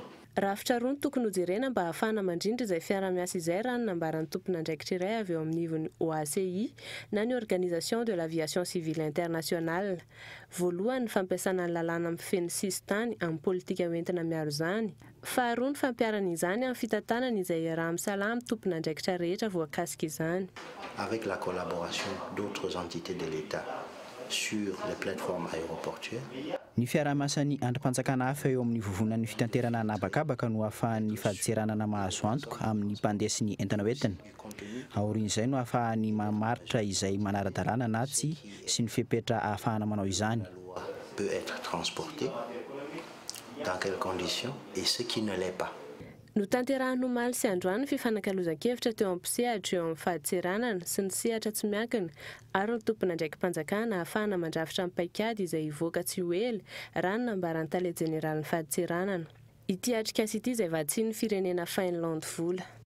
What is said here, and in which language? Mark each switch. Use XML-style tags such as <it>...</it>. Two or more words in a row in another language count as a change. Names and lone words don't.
<mg>Rafitra roa no tokony hojerena mba ahafahana mandrindra izay fiara-miasa izay raha ny nambaran'ny tompon'andraikitra iray avy eo amin'ny ivon'ny OACI na ny Organisation de l'Aviation Civile Internationale. Voalohany ny fampiasana ny lalàna mifeny sistany amin'ny politika hoentina miaro izany. Faharoa ny fampiarana izany amin'ny fitantanana izay raha misalama tompon'andraikitra rehetra voakasika izany.</mg> <fr>Avec la collaboration d'autres entités de l'État sur les plateformes aéroportuaires.</fr> <mg>Ny fiara-miasan'ny androm-panjakana hafa eo amin'ny vovonan'ny fitanterana anabakabaka no ahafahan'ny faditseranana mahazo antoka amin'ny mpandeha sy ny entana hoentina. Aorian'izay no ahafahan'ny mamaritra izay manara-dalàna na tsy sy ny fepetra ahafahana manao izany.</mg> <fr>Peut être transporté dans quelles conditions et ce qui ne l'est pas.</fr> <mg>No tanterahan'ny omaly sy androany fifanankalozan-kevitra teo amin'ny mpisehatra eo amin'ny faditseranana sy ny sehatra tsy miankina ary ny tompon'andraiki-mpanjakana ahafahana mandrafitra amin'ny paikady izay hivoaka tsy ho ela raha ny nambaran'ny tale jeneraly ny faditseranana. ity atrikasa ity izay vatsiny firenena Finland vola.</mg>